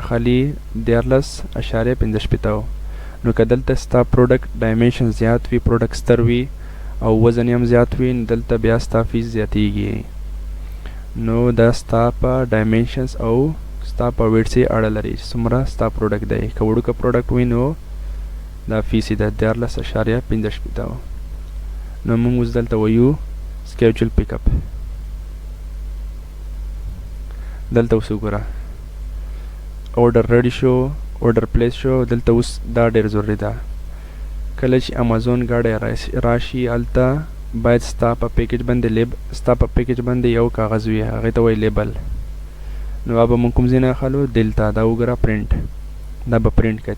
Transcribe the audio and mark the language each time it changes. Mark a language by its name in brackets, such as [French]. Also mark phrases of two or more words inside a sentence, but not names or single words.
[Pashto] اخلي 14.15 نو که دلته ستا پروډکټ ډایمنشن زیات وي پروډکټ ستر وي او وزن یې هم زیات وي دلته بیا ستا فیس زیاتیږي نو دا ستا په ډایمنشنز او ستا په ویټ سې اړه لري څومره ستا پروډکټ دی که وړوکه پروډکټ وي نو دا فیس یې ده 14.15 نو موږ اوس دلته وایو [English] schedule pickup [Pashto] دلته اوس وګوره [English] order ready [Pashto] شو [English] order place [Pashto] شو دلته اوس دا ډېر ضروري ده کله چې امازون ګاډی راشي هلته باید ستا په پیکج باندې یو کاغذ وي، هغې ته وایي لیبل. نو به مونږ کوم ځای نه اخلو؟ دلته دا وګوره پرنټ، دا به پرنټ کوي.